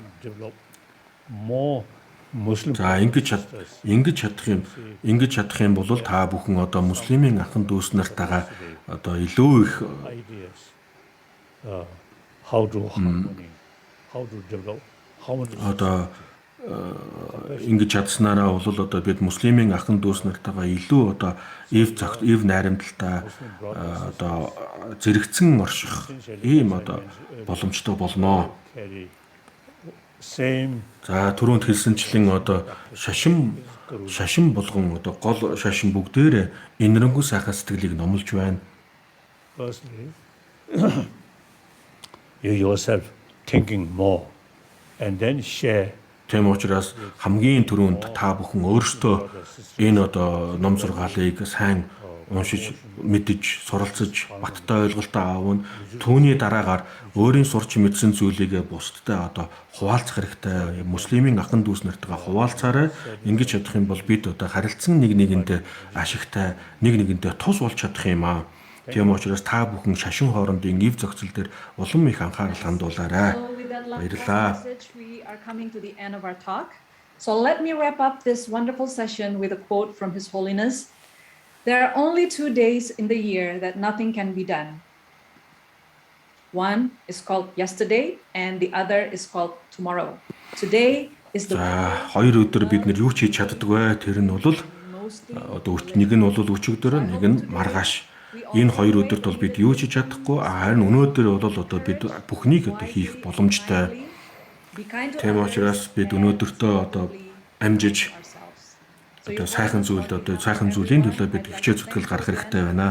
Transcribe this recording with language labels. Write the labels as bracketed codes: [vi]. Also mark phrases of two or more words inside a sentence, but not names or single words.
[mn] За ингэж чадах юм бол та бүхэн одоо муслимын ахын дүүс нартайгаа одоо илүү их одоо ингэж чадсанараа бол одоо бид муслимын ахын дүүс нартайгаа илүү одоо ив найрамдалтай одоо зэрэгцэн орших ийм одоо боломжтой болноо. За түрүүнд хэлсэнчлэн одоо шашин болгон одоо гол шашин бүгдээрээ инэрэнгүй сайхан сэтгэлийг номлож байна. [en] You yourself thinking more and then share. [mn] Тэм учраас хамгийн түрүүнд та бүхэн өөрсдөө энэ одоо ном сургаалыг сайн уншиж, мэдж, суралцж, баттай ойлголтоо аавна. Түүний дараагаар өөрийн сурч мэдсэн зүйлийг бусдад одоо хуваалцах хэрэгтэй. Муслимын ахын дүүс нартайгаа хуваалцаарай. Ингэж чадах юм бол бид одоо харилцан нэг нэгэндээ ашигтай, нэг нэгэндээ тус болж чадах юм аа. Тийм учраас та бүхэн шашин хоорондын ив зохицол дээр улам их анхаарал хандуулаарай. Баярлалаа. [en] We are coming to the end of our talk. So let me wrap up this wonderful session with a quote from His Holiness. There are only 2 days in the year that nothing can be done. One is called yesterday and the other is called tomorrow. Today is the [mn] хоёр өдөр бид нар юу ч хийж чаддаггүй. Тэр нь бол одоо нэг нь бол өчигдөр, нэг нь маргааш. Энэ хоёр өдөрт бол бид юу ч хийж чадахгүй. Харин өнөөдөр бол одоо бид бүхнийг одоо хийх боломжтой. Тийм учраас бид өнөөдөртөө одоо амжиж одоо сайхан зүйлийн төлөө бид хичээл зүтгэл гаргах хэрэгтэй байна.